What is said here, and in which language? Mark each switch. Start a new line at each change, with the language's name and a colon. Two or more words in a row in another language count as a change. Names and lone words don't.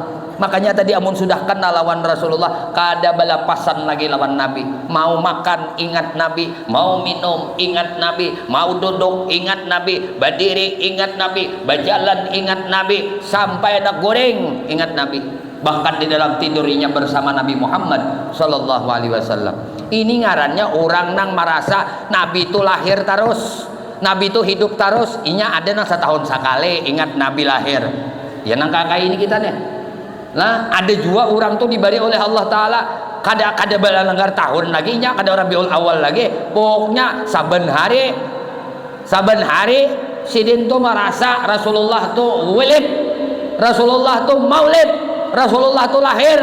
Banjar: Makanya tadi amun sudah kenal lawan Rasulullah, kada balapasan lagi lawan Nabi.
Indonesian: Mau makan ingat Nabi, mau minum ingat Nabi, mau duduk ingat Nabi, berdiri ingat Nabi, berjalan ingat Nabi, sampai anak goreng ingat Nabi. Bahkan di dalam tidurnya bersama Nabi Muhammad
Arabic: sallallahu alaihi wasallam.
Banjar: Ini ngarannya orang nang merasa Nabi itu lahir terus, Nabi itu hidup terus. Inya ada nang setahun sekali ingat Nabi lahir. Ya nang kakak ini kita nih. Nah, ada juga orang tuh diberi oleh Allah Ta'ala kada balanggar tahun lagi nya, kada Rabiul Awal lagi, pokoknya saben hari sidin tuh merasa Rasulullah tuh walid, Rasulullah tuh maulid, Rasulullah tuh lahir.